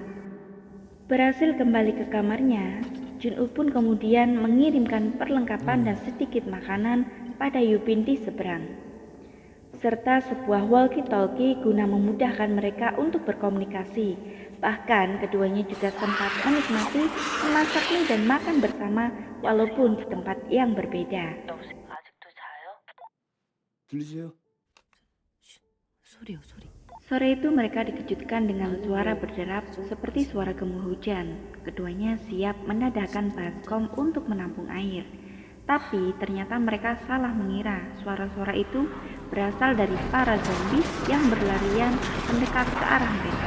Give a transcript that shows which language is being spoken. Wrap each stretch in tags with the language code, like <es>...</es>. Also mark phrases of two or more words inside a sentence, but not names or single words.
<id>Berhasil kembali ke kamarnya, Junwoo pun kemudian mengirimkan perlengkapan dan sedikit makanan pada Yubin di seberang, serta sebuah walkie-talkie guna memudahkan mereka untuk berkomunikasi. Bahkan keduanya juga sempat menikmati memasak mie dan makan bersama walaupun di tempat yang berbeda.</id> <ko>들리세요? 소리요, 소리.</ko> <id>Sore itu mereka dikejutkan dengan suara berderap seperti suara gemuruh hujan. Keduanya siap menadahkan baskom untuk menampung air. Tapi ternyata mereka salah mengira suara-suara itu berasal dari para zombie yang berlarian mendekat ke arah mereka.</id>